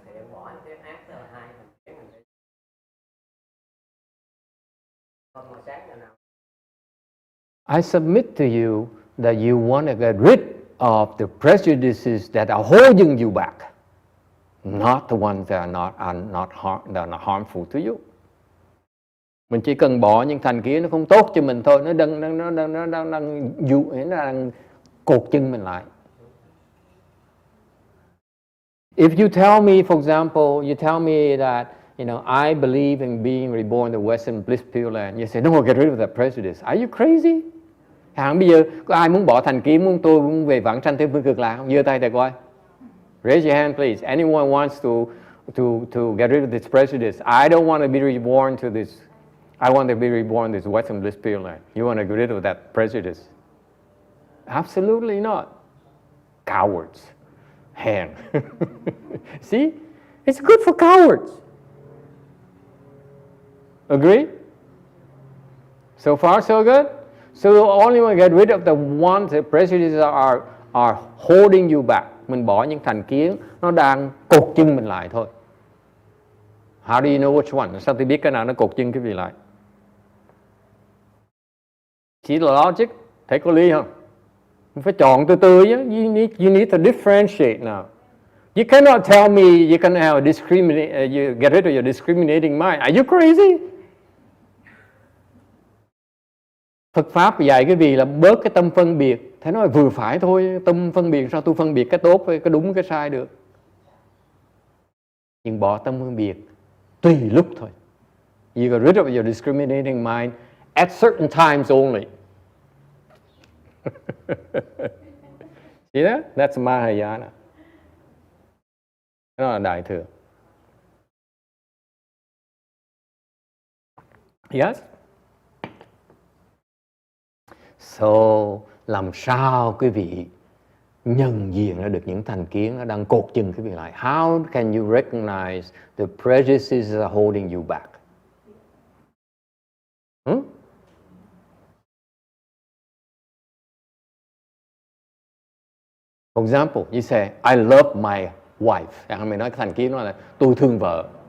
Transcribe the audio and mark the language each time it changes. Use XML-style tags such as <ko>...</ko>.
<vi>bỏ anh sẽ ác là hai thành kiến mình sẽ không mà sáng giờ nào.</vi> <en>I submit to you that you want to get rid of the prejudices that are holding you back, not the ones that are not harmful to you.</en> <vi>Mình chỉ cần bỏ những thành kiến nó không tốt cho mình thôi, nó đang cột chân mình lại.</vi> <en>If you tell me, for example, you tell me that, you know, I believe in being reborn in the Western blissful land. You say, no, get rid of that prejudice. Are you crazy?</en> <vi>Bây giờ có ai muốn bỏ thành kiến, tôi muốn về vãng sanh thế phương cực lạc không? Giơ tay thầy coi.</vi> <en>Raise your hand, please. Anyone wants to get rid of this prejudice? I don't want to be reborn to this. I want to be reborn in this Western blissful land. You want to get rid of that prejudice? Absolutely not. Cowards.</en> <vi>Hèn.</vi> <en>See? It's good for cowards. Agree? So far, so good? So you only want to get rid of the ones that prejudices are holding you back.</en> <vi>Mình bỏ những thành kiến nó đang cột chân mình lại thôi.</vi> <en>How do you know which one?</en> <vi>Sao tôi biết cái nào nó cột chân cái gì lại? Chỉ là logic, thấy có lý không? Mình phải chọn từ từ chứ.</vi> <en>You need to differentiate now. You cannot tell me you can have a you get rid of your discriminating mind. Are you crazy?</en> <vi>Phật Pháp dạy cái gì là bớt cái tâm phân biệt. Thế nói vừa phải thôi, tâm phân biệt sao tôi phân biệt cái tốt với cái đúng cái sai được. Nhưng bỏ tâm phân biệt tùy lúc thôi.</vi> <en>You get rid of your discriminating mind at certain times only. See that? That's Mahayana.</en> <vi>Đó là Đại Thừa.</vi> <en>Yes?</en> <vi>So, làm sao quý vị nhận diện ra được những thành kiến nó đang cột chân quý vị lại?</vi> <en>How can you recognize the prejudices are holding you back? For example, you say, I love my wife.</en> <vi>Mình nói thành kiến nó là tôi thương vợ.</vi>